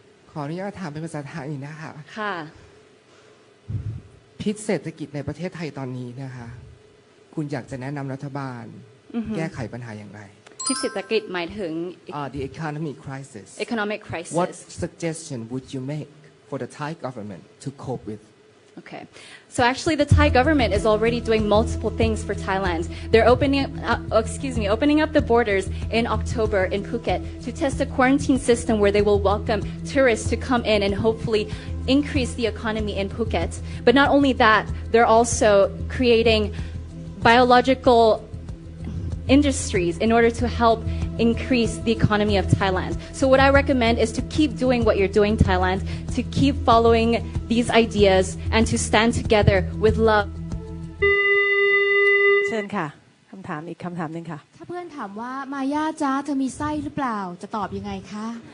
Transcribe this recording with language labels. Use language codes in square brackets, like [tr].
[th] ขออนุญาตถามเป็นภาษาไทยนะคะ ค่ะ พิษเศรษฐกิจในประเทศไทยตอนนี้นะคะคุณอยากจะแนะนำรัฐบาลแก้ไขปัญหาอย่างไร พิษเศรษฐกิจหมายถึง [en] the economic crisis economic crisis what suggestion would you make for the Thai government to cope with Okay. So actually the Thai government is already doing multiple things for Thailand. They're opening up the borders in October in Phuket to test a quarantine system where they will welcome tourists to come in and hopefully increase the economy in Phuket. But not only that, they're also creating biological industries in order to help increase the economy of Thailand. So what I recommend is to keep doing what you're doing, Thailand, to keep following these ideas and to stand together with love. [th] เชิญค่ะคำถามอีกคำถามหนึ่งค่ะ ถ้าเพื่อนถามว่ามายาจ้าเธอมีไส้หรือเปล่าจะตอบยังไงคะ